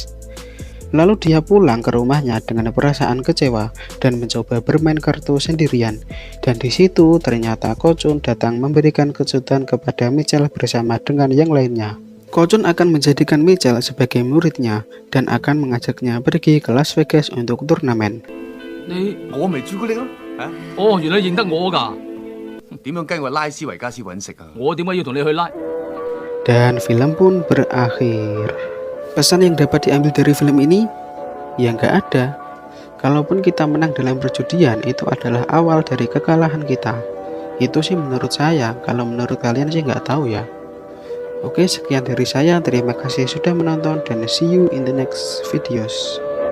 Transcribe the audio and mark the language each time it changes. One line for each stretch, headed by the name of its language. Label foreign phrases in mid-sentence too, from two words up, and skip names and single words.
Indonesian: Lalu dia pulang ke rumahnya dengan perasaan kecewa dan mencoba bermain kartu sendirian. Dan di situ ternyata Kocun datang memberikan kejutan kepada Mitchell bersama dengan yang lainnya. Kocun akan menjadikan Mitchell sebagai muridnya dan akan mengajaknya pergi ke Las Vegas untuk turnamen.
Cantonese: 我咪朱古力咯，嚇！哦，原來你認得我㗎？點樣跟我拉斯維加斯揾食啊？我點解要同你去拉？
Indonesian: Dan film pun berakhir. Pesan yang dapat diambil dari film ini? Ya nggak ada. Kalaupun kita menang dalam perjudian, itu adalah awal dari kekalahan kita. Itu sih menurut saya. Kalau menurut kalian sih nggak tahu ya. Oke, sekian dari saya. Terima kasih sudah menonton dan
English: see you in the next videos.